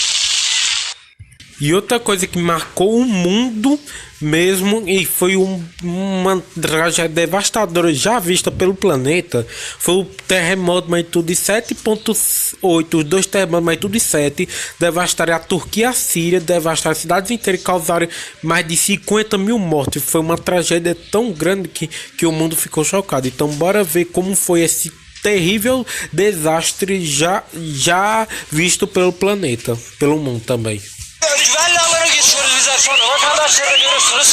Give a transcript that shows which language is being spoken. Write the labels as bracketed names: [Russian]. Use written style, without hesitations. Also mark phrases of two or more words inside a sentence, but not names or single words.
[Portuguese] E outra coisa que marcou o mundo mesmo e foi uma tragédia devastadora já vista pelo planeta foi o terremoto magnitude 7.8, os 2 terremotos magnitude 7 devastaram a Turquia e a Síria, devastaram cidades inteiras e causaram mais de 50 mil mortes. Foi uma tragédia tão grande que o mundo ficou chocado. Então bora ver como foi esse terrível desastre já visto pelo planeta, pelo mundo também. [Turkish] Güvenli alana geçiyoruz bizler şu anda. Vatandaşları da görüyorsunuz.